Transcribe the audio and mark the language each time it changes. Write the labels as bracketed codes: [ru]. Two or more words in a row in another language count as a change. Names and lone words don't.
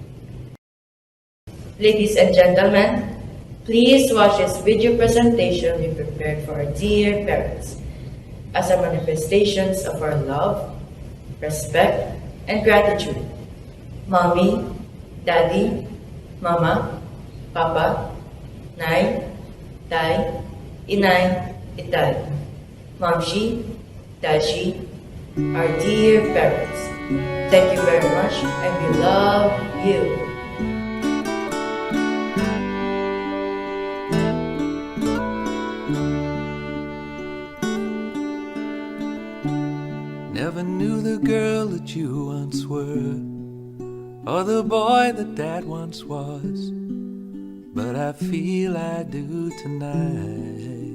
[en] Ladies and gentlemen, please watch this video presentation we prepared for our dear parents as a manifestations of our love, respect, and gratitude. Mommy, Daddy, Mama, Papa, Nay, Tay, Inay, Itay, Momshi, Dashi, our dear parents. Thank you very much, and we love you. Never knew the girl that you once were, or the boy that Dad once was, but I feel I do tonight.